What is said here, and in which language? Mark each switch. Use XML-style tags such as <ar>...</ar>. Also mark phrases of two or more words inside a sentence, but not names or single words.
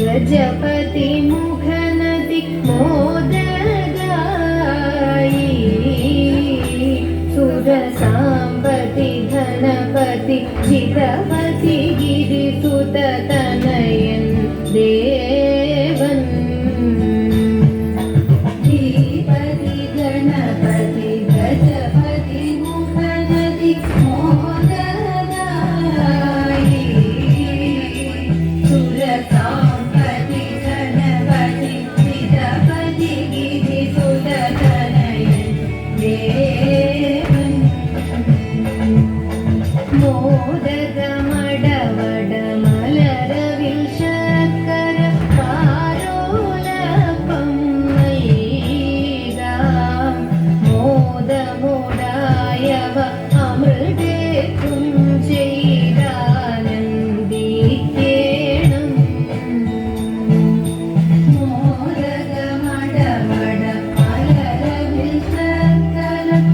<sa>जपति मुखनदि मोदगायी सुरसाम्बति धनपति जितपति गिरिसुत तनयन् देवन् धीपति गणपति गजपति मुखनदि मोदगायी सुरसाम्बति धनपति जितपति गिरिसुत तनयन् देवन्</sa> <ml>മോദകമടവട മലരവിൽ ശർക്കര പാരോലപ്പം നൽകാം മോദമോടായവ അമൃതേക്കും ചെയ്താനന്ദിക്കേണം മോദകമടവട മലരവിൽ ശർക്കര</ml>